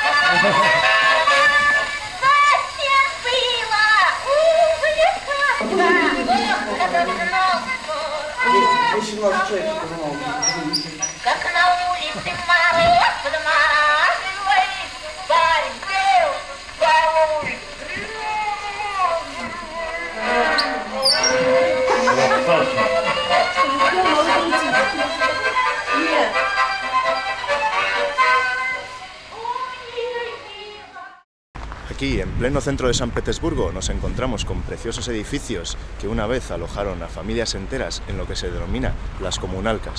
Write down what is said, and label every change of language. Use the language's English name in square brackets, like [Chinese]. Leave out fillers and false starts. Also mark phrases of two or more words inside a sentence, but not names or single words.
[Russian] Как на улице мороз подмораживает, пойдем по улице. [Spanish] Aquí, en pleno centro de San Petersburgo, nos encontramos con preciosos edificios que una vez alojaron a familias enteras en lo que se denomina las comunalcas.